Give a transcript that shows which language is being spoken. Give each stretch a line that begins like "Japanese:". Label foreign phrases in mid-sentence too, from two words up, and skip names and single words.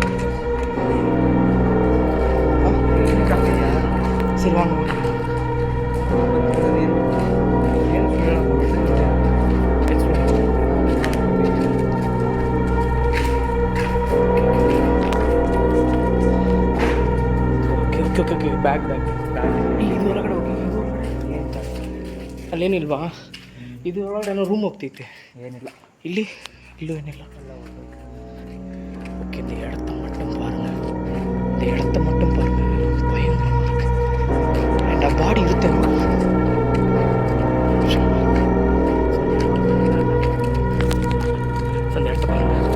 Tamil: சரி வாங்க.
Kannada: ಓಕೆ ಬ್ಯಾಗ್ ಇದು ಒಳಗಡೆ ಹೋಗಿ. ಅಲ್ಲೇನಿಲ್ವಾ? ಇದು ಒಳಗಡೆ ರೂಮ್ ಹೋಗ್ತೈತೆ. ಏನಿಲ್ಲ ಇಲ್ಲೂ ಏನಿಲ್ಲ.
Tamil: ஓகே, இந்த இடத்த மட்டும் பாருங்க. பயங்கரமாக இருக்கு. அண்ட் பாடி இருக்கு. அந்த இடத்த பாருங்க.